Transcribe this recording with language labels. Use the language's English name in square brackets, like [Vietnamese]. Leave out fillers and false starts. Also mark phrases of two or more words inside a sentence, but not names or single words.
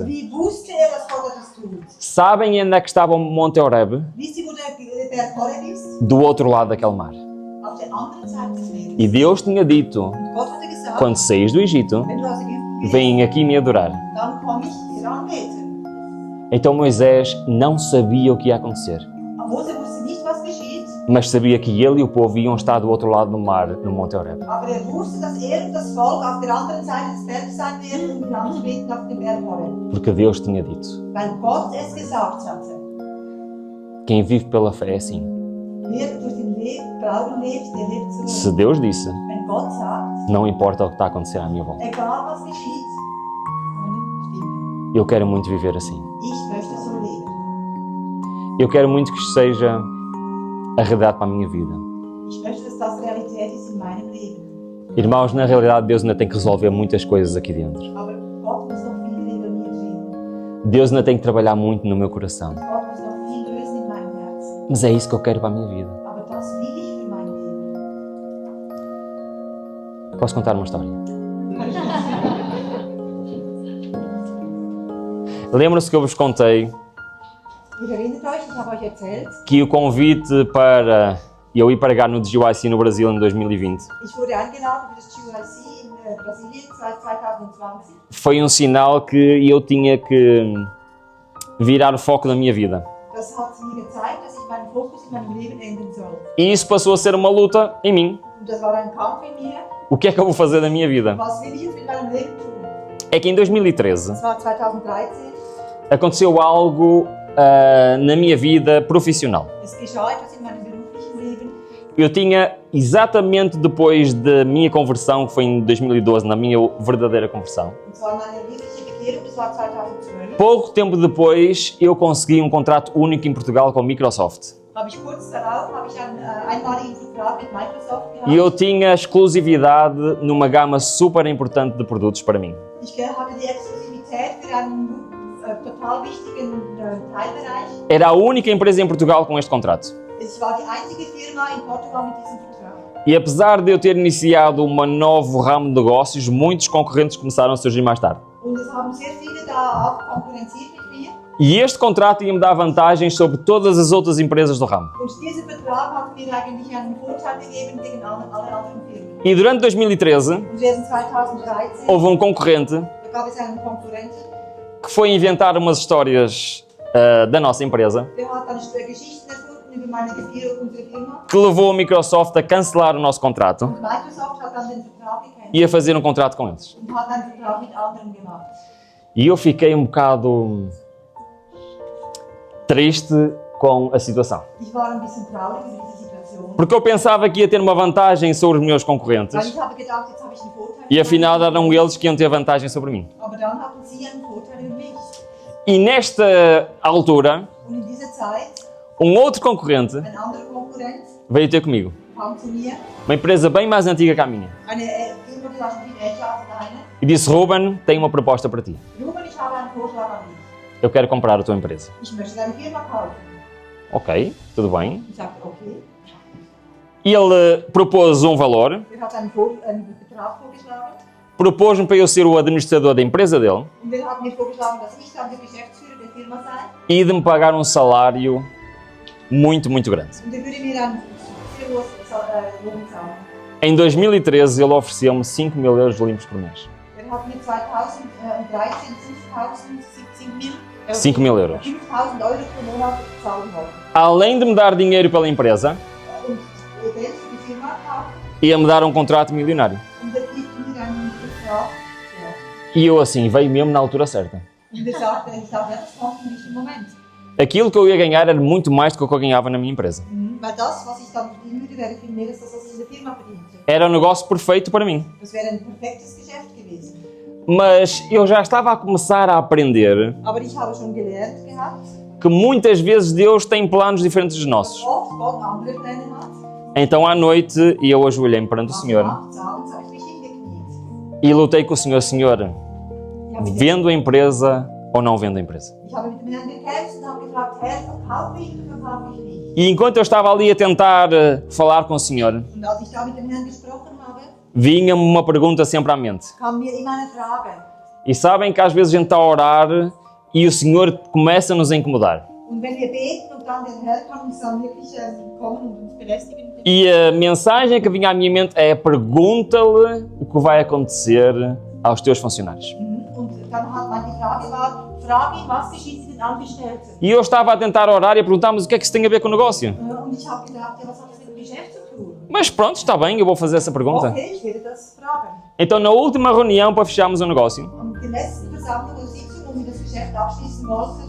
[German] Wie wusste er, dass Gott etwas tut? [Portuguese] Sabem onde é que estava o Monte Horeb? [German] Wisst ihr, wo der Horeb ist? [Portuguese] Do outro lado daquele mar. [German] Auf der anderen Seite des Meeres. [Portuguese] E Deus tinha dito, [German] Und Gott hatte gesagt, [Portuguese] quando saís do Egito, [German] wenn du aus Ägypten gehst, [Portuguese] vem aqui me adorar. [German] dann komme ich dir anbeten. [Portuguese] Então Moisés não sabia o que ia acontecer, [German] Aber Mose wusste nicht, was geschieht, [Portuguese] mas sabia que ele e o povo iam estar do outro lado do mar, no Monte Horeb. [German] aber er wusste, dass er und das Volk auf der anderen Seite des Berges sein werden, um ihn anzubeten auf dem Berg Horeb. [Portuguese] Porque Deus tinha dito. [German] Weil Gott es gesagt hatte. [Portuguese] Quem vive pela fé é assim. [German] Wer durch den Glauben lebt, der lebt so. [Portuguese] Se Deus disse, [German] Wenn Gott sagt, [Portuguese] não importa o que está a acontecer à minha volta. [German] egal was geschieht, stimmt. [Portuguese] Eu quero muito viver assim. [German] Ich möchte so leben. [Portuguese] Eu quero muito que isto seja a realidade para a minha vida. [German] Ich möchte, dass das Realität ist in meinem Leben. [Portuguese] Irmãos, na realidade Deus ainda tem que resolver muitas coisas aqui dentro. [German] Aber Gott muss noch viel in mir drin. [Portuguese] Deus ainda tem que trabalhar muito no meu coração. [German] Gott muss noch viel lösen in meinem Herzen. [Portuguese] Mas é isso que eu quero para a minha vida. [German] Aber das will ich für mein Leben. [Portuguese] Posso contar uma história? Lembram-se que eu vos contei [German] Ihr erinnert euch, ich habe euch erzählt, [Portuguese] que o convite para eu ir pregar no GYC no Brasil em 2020 [German] ich wurde eingeladen für das GYC in Brasilien 2020. [Portuguese] foi um sinal que eu tinha que virar o foco da minha vida. [German] Das hat mir gezeigt, dass ich meinen Fokus in meinem Leben ändern soll. [Portuguese] E isso passou a ser uma luta em mim. [German] Und das war ein Kampf in mir. [Portuguese] O que é que eu vou fazer da minha vida? [German] Was will ich jetzt mit meinem Leben tun? [Portuguese] É que em 2013 [German] Das war 2013. [Portuguese] aconteceu algo na minha vida profissional. [German] Es geschah etwas in meinem beruflichen Leben. [Portuguese] Eu tinha, exatamente depois da minha conversão, que foi em 2012, na minha verdadeira conversão, [German] Und zwar meine wirkliche Bekehrung, das war 2012. [Portuguese] pouco tempo depois eu consegui um contrato único em Portugal com a Microsoft. [German] Habe ich kurz darauf einen einmaligen Vertrag mit Microsoft gehabt. [Portuguese] E eu tinha exclusividade numa gama super importante de produtos para mim. [German] Ich hatte die Exklusivität für einen total wichtigen Teilbereich. [Portuguese] Era a única empresa em Portugal com este contrato. [German] Es war die einzige Firma in Portugal mit diesem Vertrag. [Portuguese] E apesar de eu ter iniciado um novo ramo de negócios, muitos concorrentes começaram a surgir mais tarde. [German] Und es haben sehr viele da auch konkurrenziert mit mir. [Portuguese] E este contrato ia me dar vantagens sobre todas as outras empresas do ramo. [German] Und dieser Vertrag hat mir eigentlich einen Vorteil gegeben gegen alle anderen Firmen. [Portuguese] E durante 2013, [German] Und während 2013 [Portuguese] houve um concorrente [German] da gab es einen Konkurrenten, [Portuguese] que foi inventar umas histórias da nossa empresa, [German] der hat dann Geschichten erfunden über unsere Firma. [Portuguese] que levou a Microsoft a cancelar o nosso contrato [German] Und Microsoft hat dann den Vertrag gecancelt [Portuguese] e a fazer um contrato com eles. [German] und hat einen Vertrag mit anderen gemacht. [Portuguese] E eu fiquei um bocado triste com a situação. [German] Ich war ein bisschen traurig über diese Situation. [Portuguese] Porque eu pensava que ia ter uma vantagem sobre os meus [German] Weil [Portuguese] concorrentes [German] ich habe gedacht, jetzt habe ich einen Vorteil. [Portuguese] e afinal eram eles que iam ter vantagem sobre mim. [German] Aber dann hatten sie einen Vorteil über mich. [Portuguese] E nesta altura, [German] Und in dieser Zeit, [Portuguese] um outro concorrente [German] ein anderer Konkurrent [Portuguese] veio ter comigo. [German] kam zu mir, [Portuguese] Uma empresa bem mais antiga que a minha. [German] eine Firma, die war schon viel älter als deine. [Portuguese] E disse, Ruben, tenho uma proposta para ti. [German] Ruben, ich habe einen Vorschlag an dich. [Portuguese] Eu quero comprar a tua empresa. [German] Ich möchte deine Firma kaufen. [Portuguese] Ok, tudo bem. [German] Ich sagte, okay. [Portuguese] E ele propôs um valor, [German] Er hat einen Betrag vorgeschlagen. [Portuguese] propôs-me para eu ser o administrador da empresa dele [German] Und er hat mir vorgeschlagen, dass ich dann der Geschäftsführer der Firma sei. [Portuguese] e de me pagar um salário muito, muito grande. [German] Und er würde mir einen sehr hohen Lohn zahlen. [Portuguese] Em 2013, ele ofereceu-me 5 mil euros limpos por mês. [German] Er hat mir 2013 [Portuguese] 5 mil euros. [German] 5.000 Euro pro Monat zahlen wollen. [Portuguese] Além de me dar dinheiro pela empresa, [German] Und Geld für die Firma [Portuguese] ia-me dar um contrato milionário. [German] Und er gibt mir einen Vertrag. Ja. [Portuguese] E eu assim, veio mesmo na altura certa. [German] Und ich sagte, ja, das kommt im richtigen Moment. [Portuguese] Aquilo que eu ia ganhar era muito mais do que o que eu ganhava na minha empresa. [German] Weil das, was ich dann verdienen würde, wäre viel mehr als das, was ich in der Firma verdiente. [Portuguese] Era um negócio perfeito para mim. [German] Das wäre ein perfektes Geschäft gewesen. [Portuguese] Mas eu já estava a começar a aprender [German] Aber ich habe schon gelernt gehabt, [Portuguese] que muitas vezes Deus tem planos diferentes dos nossos. [German] oft Gott andere Pläne hat. [Portuguese] Então à noite eu ajoelhei-me perante o Senhor [German] Abends habe ich mich hingekniet. [Portuguese] e lutei com o Senhor. Senhor, [German] Ich habe mit [Portuguese] vendo a empresa ou não vendo a empresa? [German] Ich habe mit dem Herrn gekämpft und habe gefragt, Herr, verkaufe ich oder verkaufe ich nicht? [Portuguese] E enquanto eu estava ali a tentar falar com o Senhor, [German] Und als ich da mit dem Herrn gesprochen habe, [Portuguese] vinha-me uma pergunta sempre à mente. [German] kam mir immer eine Frage. [Portuguese] E sabem que às vezes a gente está a orar e o Senhor começa a nos incomodar. [German] Und wenn wir beten und dann der Herr kann uns dann wirklich kommen und uns belästigen. [Portuguese] E a mensagem que vinha à minha mente é: pergunta-lhe o que vai acontecer aos teus funcionários. [German] Und dann hat meine Frage war, frage ihn, was geschieht mit den Angestellten? [Portuguese] E eu estava a tentar orar e a perguntar: mas o que é que isso tem a ver com o negócio? [German] Und ich habe gedacht, ja, was hat das mit dem Geschäft zu tun? [Portuguese] Mas pronto, está bem, eu vou fazer essa pergunta. [German] Okay, ich werde das fragen. [Portuguese] Então, na última reunião para fecharmos o negócio, [German] Am der letzten Versammlung oder Sitzung, wo wir das Geschäft abschließen wollten,